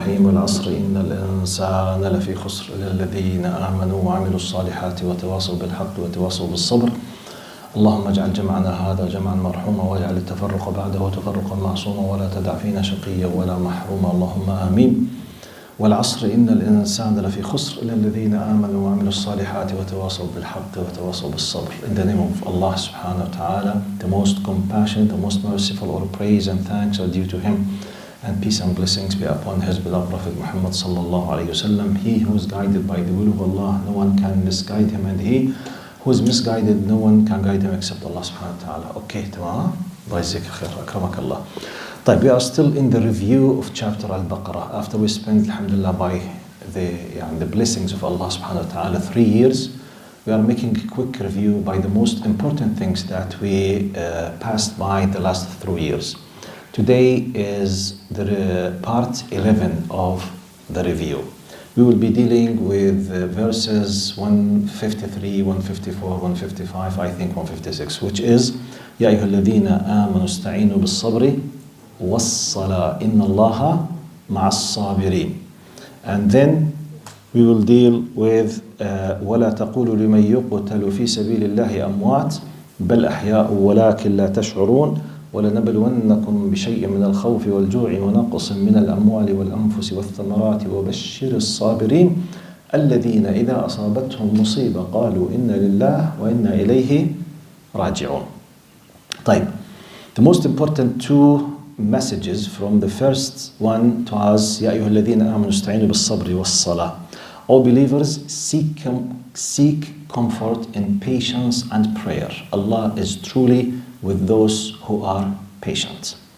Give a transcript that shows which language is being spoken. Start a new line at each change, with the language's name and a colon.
Arabic: الرحيم والعصر إن الإنسان لفي خسر إلا الذين آمنوا وعملوا الصالحات وتواصوا بالحق وتواصوا بالصبر. اللهم اجعل جمعنا هذا جمعا مرحوما واجعل التفرق بعده تفرقا معصوما ولا تدع فينا شقيا ولا محروما اللهم آمين. والعصر إن الإنسان لفي خسر إلا الذين آمنوا وعملوا الصالحات وتواصوا بالحق وتواصوا بالصبر.
English: In the name of Allah subhanahu wa ta'ala, the most compassionate, the most merciful, all praise and thanks are due to Him, and peace and blessings be upon His beloved Prophet Muhammad sallallahu alayhi wa sallam. He who is guided by the will of Allah, no one can misguide him, and he who is misguided, no one can guide him except Allah subhanahu wa ta'ala. Okay, tamam.
Arabic: Allah yajzika khair, akramakallah.
English: We are still in the review of chapter albaqarah. After we spent, alhamdulillah, by the blessings of Allah subhanahu wa ta'ala 3 years, we are making a quick review by the most important things that we passed by the last 3 years. Today is the part 11 of the review. We will be dealing with verses 153, 154, 155, I think 156, which is
Arabic: يَا أَيُّهَا الَّذِينَ آمَنُوا اسْتَعِينُوا بِالصَّبْرِ وَالصَّلَاةِ إِنَّ اللَّهَ مَعَ الصَّابِرِينَ.
English: And then we will deal with
Arabic: وَلَا تَقُولُوا لِمَنْ يُقْتَلُ فِي سَبِيلِ اللَّهِ أَمْوَاتٌ بَلْ أَحْيَاءٌ وَلَكِنْ لَا تَشْعُرُونَ وَلَنَبْلُوَنَّكُمْ بِشَيْءٍ مِنَ الْخَوْفِ وَالْجُوعِ وَنَقْصٍ مِنَ الْأَمْوَالِ وَالْأَنْفُسِ وَالثَّمَرَاتِ وَبَشِّرِ الصَّابِرِينَ الَّذِينَ إِذَا أَصَابَتْهُمْ مُصِيبَةٌ قَالُوا إِنَّا لِلَّهِ وَإِنَّا إِلَيْهِ رَاجِعُونَ.
English: The most important two messages from the first one was
Arabic: يَا أَيُّهَا الَّذِينَ آمَنُوا اسْتَعِينُوا بِالصَّبْرِ وَالصَّلَاةِ.
English: All believers seek comfort in patience and prayer. Allah is truly with those who are patient.